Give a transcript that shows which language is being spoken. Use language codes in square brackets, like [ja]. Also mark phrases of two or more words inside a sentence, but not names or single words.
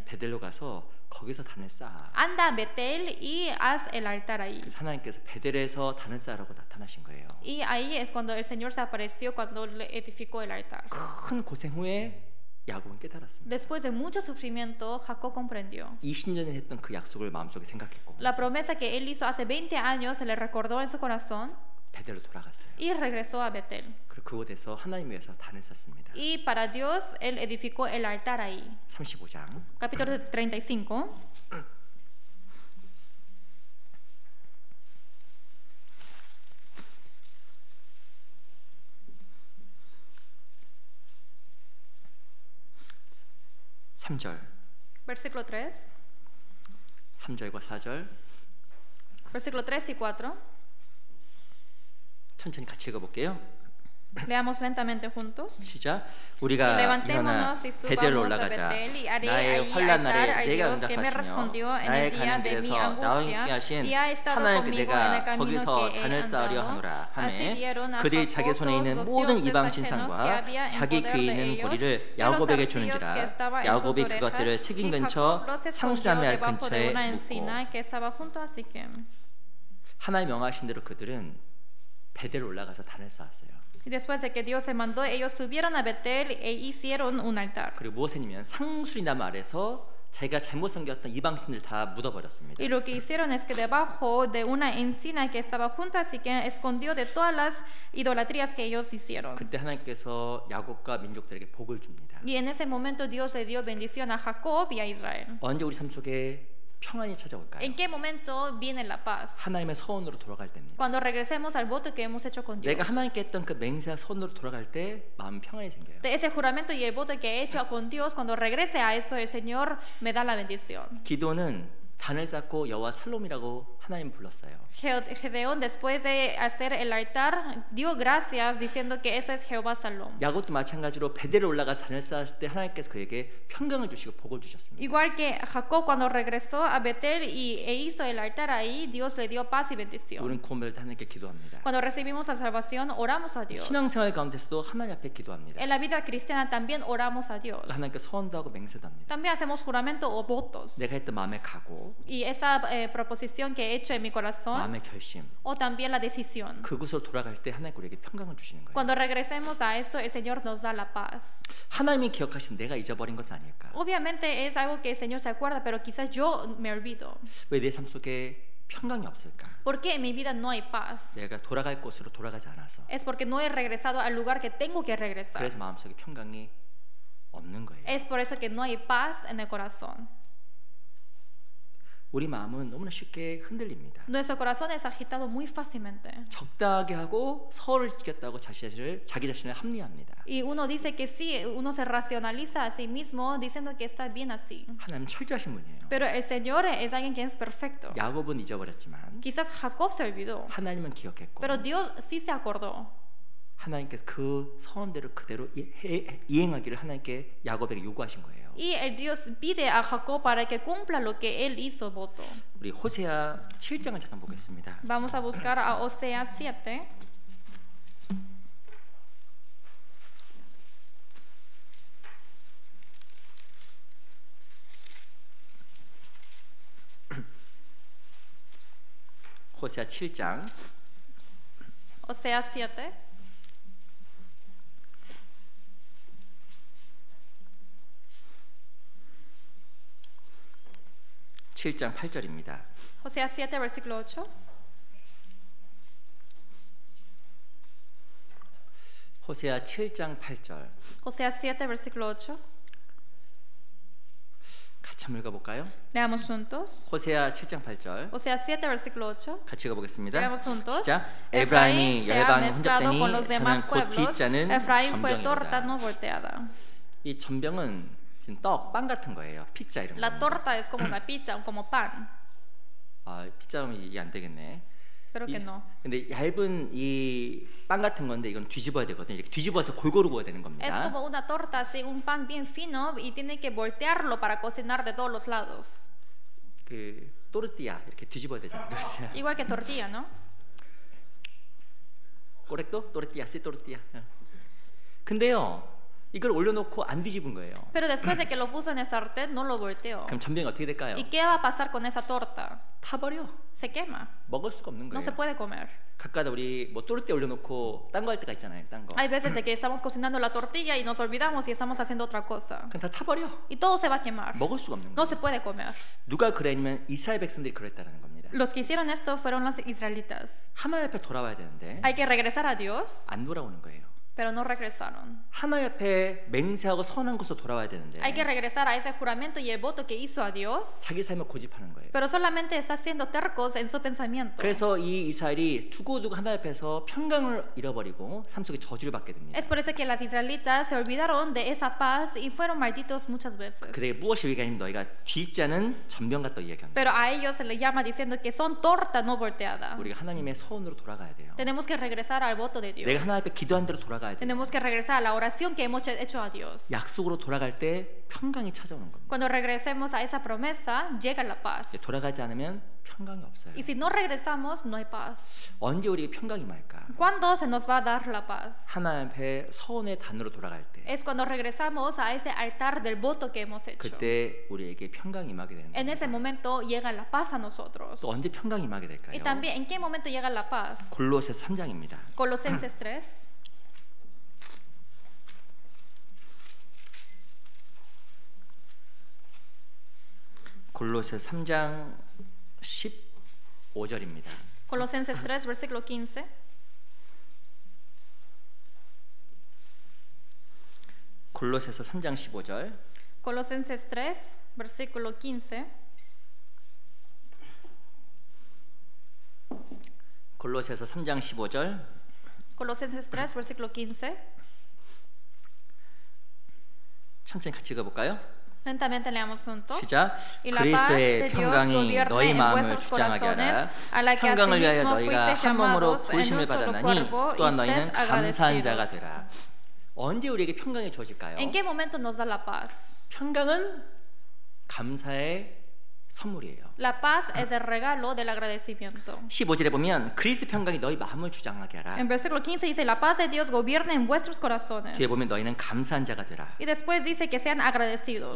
[ko] 베델로 가서 거기서 단을 쌓아. [es] Anda a Betel y haz el altar ahí. [ko] 그래서 하나님께서 베델에서 단을 쌓으라고 나타나신 거예요. [es] Y ahí es cuando el Señor se apareció cuando le edificó el altar. [ko] 큰 고생 후에 야곱은 깨달았습니다. [es] Después de mucho sufrimiento, Jacob comprendió. [ko] 20년에 했던 그 약속을 마음속에 생각했고 [es] La promesa que él hizo hace 20 años se le recordó en su corazón [ko] 베델로 돌아갔어요. [es] y regresó a Betel. [ko] 그리고 그곳에서 하나님 위해서 단을 쌓습니다. [es] Y para Dios, él edificó el altar ahí. [ko] 35장 [es] Capítulo 35. Versículo 3. [ko] 3절과 4절 [es] Versículo 3 y 4. [ko] 천천히 같이 읽어볼게요. [es] Leamos lentamente juntos. [ko] 시작. [es] Y [ko] 우리가 일어나 [es] levantémonos y [ko] 베델로 [es] subamos a [ko] 올라가자. [es] Betel y haré [ko] 나의 [es] ahí [ko] 환난 [es] altar [ko] 날에 [es] al [ko] 내가 [es] Dios que me [ko] 응답하시며 [es] respondió en [ko] 나의 [es] el día [ko] 가는 [es] de mi [ko] 길에서 나와 함께 [es] angustia [ko] 하신 [es] y ha estado [ko] 하나님께 [es] conmigo en el [ko] 내가 [es] camino [ko] 거기서 [es] que he [ko] 단을 쌓으려 [es] andado. [ko] 하노라 [es] Así [ko] 하매 [es] dieron a [ko] 그들이 자기 [es] Jacob [ko] 손에 있는 [es] todos los [ko] 모든 [es] dioses [ko] 이방 [es] ajenos que [ko] 신상과 [es] había en [ko] 자기 [es] poder [ko] 귀에 [es] de [ko] 있는 [es] ellos, [ko] 고리를 [es] y los [ko] 야곱에게 [es] arcillos que [ko] 주는지라. [es] estaban en sus [ko] 야곱이 [es] orejas, [ko] 그것들을 새긴 [es] y [ko] 근처 [es] Jacob los escondió [ko] 상수라면 알 [es] debajo de [ko] 근처에 [es] una [ko] 묻고 [es] encina que estaba junto a Siquem. [ko] 하나님 명하신 대로 그들은 베델 올라가서 단을 쌓았어요. [es] Y después de que Dios se mandó, ellos subieron a Betel e hicieron un altar. [ko] 그리고 무엇이냐면 상수리나무 아래서 자기가 잘못 섬겼던 이방신들 다 묻어버렸습니다. [es] Y lo que hicieron es que debajo de una encina que estaba junto a Siquem escondió de todas las idolatrías que ellos hicieron. [ko] 그때 하나님께서 야곱과 민족들에게 복을 줍니다. [es] Y en ese momento Dios le dio bendición a Jacob y a Israel. [ko] 언제 우리 삶 속에 평안이 찾아올까요? [es] ¿En qué momento viene la paz? [ko] 하나님의 서원으로 돌아갈 때입니다. [es] Cuando regresemos al voto que hemos hecho con Dios. [ko] 내가 하나님께 했던 그 맹세와 서원으로 돌아갈 때 마음 평안이 생겨요. [es] De ese juramento y el voto que he hecho con Dios, cuando regrese a eso, el Señor me da la bendición. [ko] 기도는 단을 쌓고 여호와 살롬이라고 하나님 불렀어요. [es] Gedeón, después de hacer el altar, dio gracias diciendo que eso es Jehová Salom. [ko] 야곱도 마찬가지로 베델에 올라가서 단을 쌓았을 때 하나님께서 그에게 평강을 주시고 복을 주셨습니다. [es] Igual que Jacob cuando regresó a Betel e hizo el altar ahí, Dios le dio paz y bendición. [ko] 우리는 구원받을 때 하나님께 기도합니다. [es] Cuando recibimos la salvación, oramos a Dios. [ko] 신앙생활 가운데서도 하나님 앞에 기도합니다. [es] En la vida cristiana también oramos a Dios. [ko] 하나님께 서원도 하고 맹세도 합니다. [es] También hacemos juramento o votos. [ko] 내가 했던 마음의 각오, [es] Y esa proposición que he hecho en mi corazón, [ko] 마음의 결심, [es] o también la decisión. [ko] 그곳으로 돌아갈 때 하나님 우리에게 평강을 주시는 거예요. [es] Cuando regresemos a eso, el Señor nos da la paz. [ko] 하나님이 기억하신 내가 잊어버린 것은 아닐까? [es] Obviamente es algo que el Señor se acuerda, pero quizás yo me olvido. [ko] 왜 내 삶 속에 평강이 없을까? [es] ¿Por qué en mi vida no hay paz? [ko] 내가 돌아갈 곳으로 돌아가지 않아서. [es] Es porque no he regresado al lugar que tengo que regresar. [ko] 그래서 마음속에 평강이 없는 거예요. [es] Es por eso que no hay paz en el corazón. [ko] 우리 마음은 너무나 쉽게 흔들립니다. [es] Nuestro corazón es agitado muy fácilmente. [ko] 적당하게 하고 서를 지켰다고 자기 자신을 합리합니다. [es] Y uno dice que sí, uno se racionaliza a sí mismo diciendo que está bien así. [ko] 하나님 철저하신 분이에요. [es] Pero el Señor es alguien que es perfecto. [ko] 야곱은 잊어버렸지만 [es] Quizás Jacob se olvidó, [ko] 하나님은 기억했고 [es] pero Dios sí se acordó. [ko] 하나님께서 그 서원대로 그대로 이행하기를 하나님께 야곱에게 요구하신 거예요. [es] Y el Dios pide a Jacob para que cumpla lo que él hizo voto. [ko] 우리 호세아 7장을 잠깐 보겠습니다. [es] Vamos a buscar a Oseas 7. [ko] 호세아 7장 [es] Oseas 7. [ko] 7장 8절입니다. [es] Oseas 7, versículo 8. [ko] 호세아 7장 8절 [es] Oseas 7, versículo 8. [ko] 같이 한번 읽어볼까요? [es] Leamos juntos. [ko] 호세아 7장 8절 [es] Oseas 7, versículo 8. [ko] 같이 읽어보겠습니다. [es] Leamos juntos. [ko] 시작. [es] Efraín [ko] 에브라임이 [es] se ha [ko] 열방에 [es] mezclado con los [ko] 혼잡되니 [es] demás [ko] 저는 곧 [es] pueblos. [ko] 뒤자는 [es] Efraín fue torta [ko] 전병이로다. [es] no volteada. [ko] 이 전병은 지금 떡, 빵 같은 거예요. 피자 이런 [es] La [ko] 거. [es] torta es como una pizza, como pan. [ko] 피자면 이게 안 되겠네. [es] Creo que no. [ko] 근데 얇은 이 빵 같은 건데 이건 뒤집어야 되거든요. 이렇게 뒤집어서 골고루 구워야 되는 겁니다. [es] Es como una torta, así, un pan bien fino y tiene que voltearlo para cocinar de todos los lados. [ko] 그 또르띠아 이렇게 뒤집어야 되잖아요. 또르띠아. [es] Igual que tortilla, ¿no? correcto tortilla, sí tortilla. [ko] 근데요, 이걸 올려놓고 안 뒤집은 거예요. [es] Pero después de que lo puso en el sartén, no lo volteó. [ko] 그럼 전병이 어떻게 될까요? [es] ¿Y qué va a pasar con esa torta? [ko] 타버려. [es] Se quema. [ko] 먹을 수가 없는 [es] No se [ko] 거예요. [es] puede comer. [ko] 가끔가다 우리 뭐 또르띠아 올려놓고 딴 거 할 때가 있잖아요. 딴 거. [es] Hay veces de que estamos cocinando la tortilla y nos olvidamos y estamos haciendo otra cosa. [ko] 그럼 다 타버려. [es] Y todo se va a quemar. [ko] 먹을 수가 없는 [es] No [ko] 거예요. [es] se puede comer. [ko] 누가 그랬냐면 이스라엘 백성들이 그랬다는 겁니다. [es] Los que hicieron esto fueron los israelitas. [ko] 하나님 앞에 돌아와야 되는데 [es] Hay que regresar a Dios, [ko] 안 돌아오는 거예요. [es] pero no regresaron. [ko] 하나님 앞에 맹세하고 선한 곳으로 돌아와야 되는데 [es] Hay que regresar a ese juramento y el voto que hizo a Dios, [ko] 자기 삶을 고집하는 거예요. [es] pero solamente está siendo tercos en su pensamiento. [ko] 그래서 이 이스라엘이 두고두고 하나님 앞에서 평강을 잃어버리고 삶 속에 저주를 받게 됩니다. [es] Es por eso que las israelitas se olvidaron de esa paz y fueron malditos muchas veces. [ko] 그들에게 무엇이 얘기하냐면 너희가 뒤자는 전병 같다 얘기합니다. [es] Pero a ellos se les llama diciendo que son torta no volteada. [ko] 우리가 하나님의 서원으로 돌아가야 돼요. [es] Tenemos que regresar al voto de Dios. [ko] 내가 하나님 앞에 기도한 대로 돌아가야 돼요. [es] Tenemos que regresar a la oración que hemos hecho a Dios. [ko] 약속으로 돌아갈 때 평강이 찾아오는 겁니다. [es] Cuando regresemos a esa promesa, llega la paz. [ko] 돌아가지 않으면 평강이 없어요. [es] Y si no regresamos, no hay paz. [ko] 언제 우리에게 평강이 임할까? [es] ¿Cuándo se nos va a dar la paz? [ko] 하나님 앞에 서원의 단으로 돌아갈 때 [es] Es cuando regresamos a ese altar del voto que hemos hecho. [ko] 그때 우리에게 평강이 임하게 되는 [es] En [ko] 겁니다. [es] ese momento llega la paz a nosotros. [ko] 또 언제 평강이 임하게 될까요? [es] Y también, ¿en qué momento llega la paz? [ko] 골로새서 3장입니다. [es] Colosenses 3. [ko] 골로새서 3장 15절입니다. [es] Colosenses 3, versículo 15. [ko] 골로새서 3장 15절. [es] Colosenses 3, versículo 15. [ko] 골로새서 3장 15절. [es] Colosenses 3, versículo 15. [ko] 천천히 같이 읽어볼까요? [es] Lentamente leamos juntos. [ko] 시작. [es] Y la paz de [ko] 그리스도의 [es] Dios [ko] 평강이 [es] gobierne [ko] 너희 [es] en [ko] 마음을 [es] vuestros [ko] 주장하게 [es] corazones, [ko] 하라. [es] a la que [ko] 평강을 위하여 [es] asimismo [ko] 너희가 [es] fuisteis [ko] 한 몸으로 [es] llamados en [ko] 부르심을 [es] un solo [ko] 받았나니 [es] cuerpo [ko] 또한 [es] y [ko] 너희는 [es] sed [ko] 감사한 자가 [es] agradecidos. [ko] 되라. 언제 우리에게 평강이 주어질까요? [es] ¿En qué momento nos da la paz? [ko] 평강은 감사의 선물이에요. [es] La paz es el regalo del agradecimiento. [ko] 15절에 보면 그리스도 평강이 너희 마음을 주장하게 하라. [es] En versículo 15 dice, la paz de Dios gobierne en vuestros corazones. [ko] 뒤에 보면 너희는 감사한 자가 되라. [es] Y después dice que sean agradecidos.